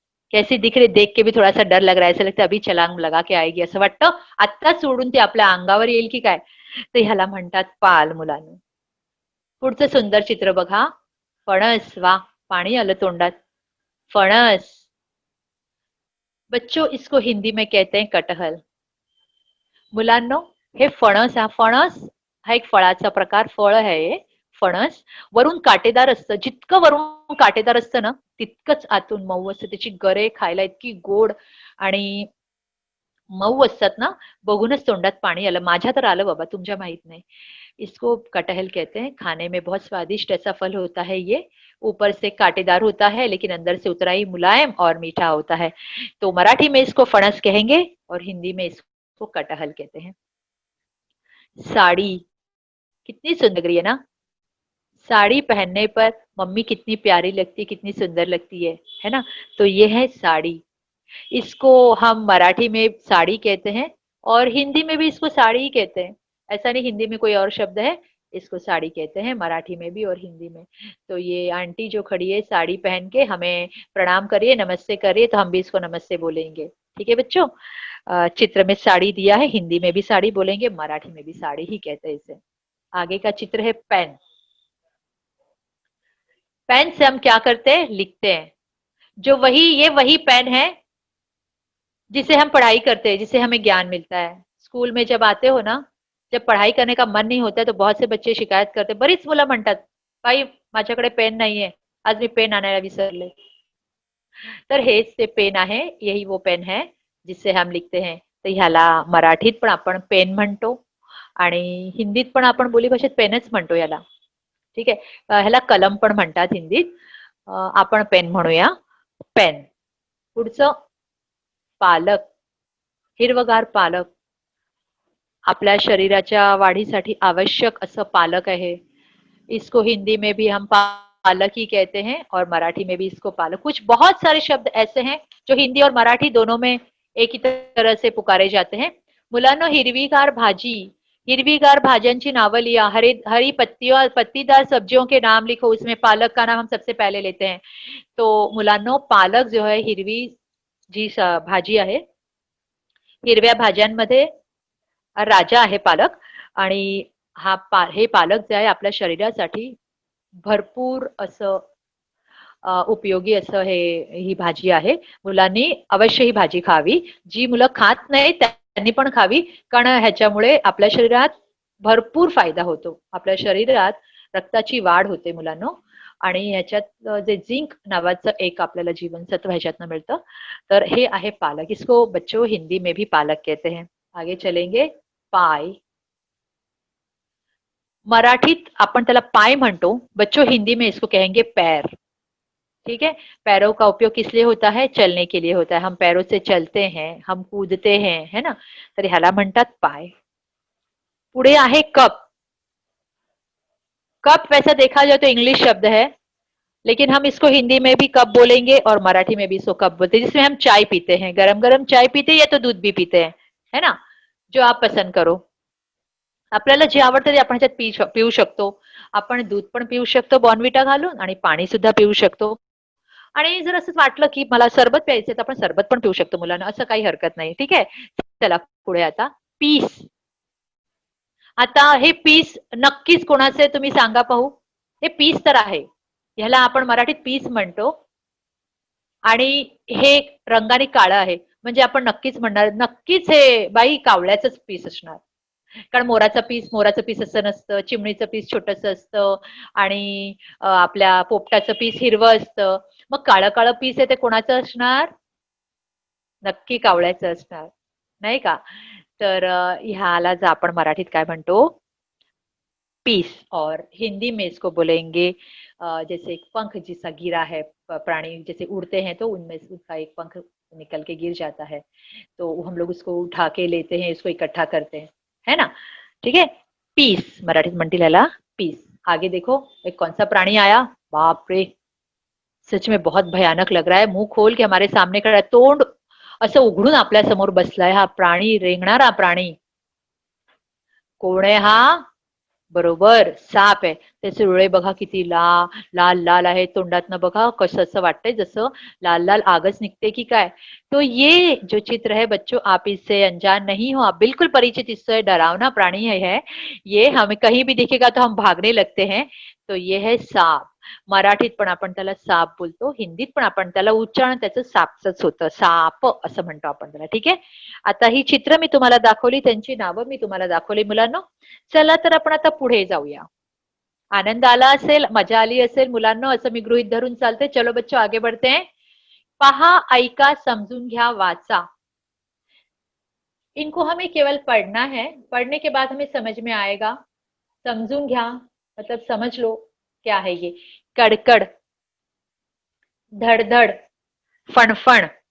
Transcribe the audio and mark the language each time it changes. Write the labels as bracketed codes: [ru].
[hi] कैसी दिख रही? देख के भी थोड़ा सा डर लग रहा है, ऐसा लगता है अभी छलांग लगा के आएगी, [mr] असं वाटतं आत्ता सोडून ती आपल्या अंगावर येईल की काय। तर ह्याला म्हणतात पाल मुलांनो। पुढचं सुंदर चित्र बघा. फणस. वा, पाणी आलं तोंडात. फणस. [hi] बच्चों, इसको हिंदी में कहते हैं कटहल. [mr] मुलांनो, हे फणस, हा एक फळाचा प्रकार, फळ आहे हे फणस. वरून काटेदार असतं. जितकं वरून काटेदार असतं ना, तितकंच आतून मऊ असतं. त्याची गरे खायला इतकी गोड आणि मऊ असतात ना, बघूनच तोंडात पाणी आलं. माझ्या तर आलं बाबा, तुमच्या माहित नाही. [hi] इसको कटहल कहते हैं. खाने में बहुत स्वादिष्ट ऐसा फल होता है ये. ऊपर से कांटेदार होता है लेकिन अंदर से उतना ही मुलायम और मीठा होता है. तो मराठी में इसको फणस कहेंगे और हिंदी में इसको कटहल कहते हैं. साड़ी कितनी सुंदर लग रही है ना. साड़ी पहनने पर मम्मी कितनी प्यारी लगती है, कितनी सुंदर लगती है ना. तो ये है साड़ी. इसको हम मराठी में साड़ी कहते हैं और हिंदी में भी इसको साड़ी ही कहते हैं. ऐसा नहीं हिंदी में कोई और शब्द है, इसको साड़ी कहते हैं मराठी में भी और हिंदी में. तो ये आंटी जो खड़ी है साड़ी पहन के हमें प्रणाम करिए, नमस्ते करिए, तो हम भी इसको नमस्ते बोलेंगे. ठीक है बच्चों. चित्र में साड़ी दिया है, हिंदी में भी साड़ी बोलेंगे, मराठी में भी साड़ी ही कहते हैं इसे. आगे का चित्र है पेन. पेन से हम क्या करते हैं, लिखते हैं. ये वही पेन है जिसे हम पढ़ाई करते हैं, जिसे हमें ज्ञान मिलता है. स्कूल में जब आते हो ना, जब पढ़ाई करने का मन नहीं होता है, तो बहुत से बच्चे शिकायत करते, [mr] बरीच मुलं म्हणतात, "ताई, माझ्याकडे पेन नाहीये, आज मी पेन आणायला विसरले." तर हेच ते पेन आहे. [hi] यही वो पेन है जिससे हम लिखते हैं. [mr] तर ह्याला मराठीत पण आपण पेन म्हणतो आणि हिंदीत पण आपण बोलीभाषेत पेनच म्हणतो याला. ठीक आहे. ह्याला कलम पण म्हणतात हिंदीत. आपण पेन म्हणूया. पेन. पुढचं पालक. हिरवगार पालक. आपल्या शरीराच्या वाढीसाठी आवश्यक असं पालक आहे. [hi] इसको हिंदी में भी हम पालक ही कहते हैं और मराठी में भी इसको पालक. कुछ बहुत सारे शब्द ऐसे हैं जो हिंदी और मराठी दोनों में एक ही तरह से पुकारे जाते हैं. [mr] मुलांनो, हिरवीगार भाजी. हिरवीगार भाज्यांची नावं लिया. [hi] हरी पत्तियों पत्तीदार सब्जियों के नाम लिखो. उसमें पालक का नाम हम सबसे पहले लेते हैं. [mr] तो मुलांनो, पालक जो है हिरवी जी भाजी आहे. हिरव्या भाज्यांमध्ये राजा आहे पालक. आणि हे पालक जे आहे आपल्या शरीरासाठी भरपूर असं उपयोगी असं ही भाजी आहे. मुलांनी अवश्य ही भाजी खावी. जी मुलं खात नाही त्यांनी पण खावी, कारण ह्याच्यामुळे आपल्या शरीरात भरपूर फायदा होतो. आपल्या शरीरात रक्ताची वाढ होते मुलांनो. आणि ह्याच्यात जे झिंक नावाचं एक आपल्याला जीवनसत्व ह्याच्यातनं मिळतं. तर हे आहे पालक. [hi] इसको बच्चों हिंदी में भी पालक कहते हैं. आगे चलेंगे. पाय. [mr] मराठीत आपण त्याला पाय म्हणतो. [hi] बच्चों, हिंदी में इसको कहेंगे पैर. ठीक है. पैरों का उपयोग किस लिए होता है, चलने के लिए होता है. हम पैरों से चलते हैं, हम कूदते हैं, है ना. [mr] तर ह्याला म्हणतात पाय. पुढे आहे कप. [hi] कप वैसा देखा जाए तो इंग्लिश शब्द है, लेकिन हम इसको हिंदी में भी कप बोलेंगे और मराठी में भी इसको कप बोलते हैं. जिसमें हम चाय पीते हैं, गरम गरम चाय पीते हैं या तो दूध भी पीते हैं, है ना. जो आप पसंद करो. [mr] आपल्याला जे आवडतं ते आपण ह्याच्यात पिऊ शकतो. आपण दूध पण पिऊ शकतो बॉर्नव्हिटा घालून आणि पाणी सुद्धा पिऊ शकतो. आणि जर असं वाटलं की मला सरबत प्यायचं तर आपण सरबत पण पिऊ शकतो मुलांना, असं काही हरकत नाही. ठीक आहे. चला पुढे आता पीस. आता हे पीस नक्कीच कोणाचे तुम्ही सांगा पाहू. हे पीस तर आहे, ह्याला आपण मराठीत पीस म्हणतो. आणि हे रंगाने काळं आहे, म्हणजे आपण नक्कीच म्हणणार, नक्कीच हे बाई कावळ्याचंच पीस असणार. कारण मोराचं पीस असं नसतं, चिमणीचं पीस छोटंसं असतं आणि आपल्या पोपटाचं पीस हिरवं असतं. मग काळं काळं पीस आहे ते कोणाचं असणार, नक्की कावळ्याचं असणार, नाही का. तर ह्यालाच आपण मराठीत काय म्हणतो, पीस. [hi] और हिंदी में इसको बोलेंगे जैसे एक पंख जिसका गिरा है, प्राणी जैसे उड़ते हैं तो उनमें से उसका एक पंख निकल के गिर जाता है, तो हम लोग उसको उठा के लेते हैं, इसको इकट्ठा करते हैं, है ना. ठीक है. [mr] पीस मराठीत म्हणतील याला पीस. [hi] आगे देखो, एक कौन सा प्राणी आया. बाप रे, सच में बहुत भयानक लग रहा है. मुंह खोल के हमारे सामने खड़ा है, [mr] तोंड असं उघडून आपल्या समोर बसलाय हा प्राणी, रेंगणारा प्राणी. कोण आहे हा, बरोबर, साप आहे. त्याचे डोळे बघा किती लाल लाल आहेत. तोंडातनं बघा कसं असं वाटतंय जसं लाल लाल आगच निकते की काय. [hi] तो ये जो चित्र है बच्चों, आप इससे अनजान नहीं हो, आप बिल्कुल परिचित, इससे डरावना प्राणी है ये, हमें कहीं भी दिखेगा तो हम भागने लगते हैं. तो ये है साप. [mr] मराठीत पण आपण त्याला साप बोलतो, हिंदीत पण आपण त्याला उच्चारण त्याचं सापच होतं, साप असं म्हणतो आपण त्याला. ठीक आहे. आता ही चित्र मी तुम्हाला दाखवली, त्यांची नावं मी तुम्हाला दाखवली मुलांनो. चला तर आपण आता पुढे जाऊया. आनंद आला असेल, मजा आली असेल मुलांना, असं मी गृहीत धरून चालते. [hi] चलो बच्चों आगे बढ़ते हैं. [mr] पहा, ऐका, समजून घ्या, वाचा. [hi] इनको हमें केवल पढ़ना है, पढ़ने के बाद हमें समझ में आएगा. [mr] समझून घ्या [hi] मतलब समझ लो क्या है ये. कड़कड़, धड़धड़, फणफण.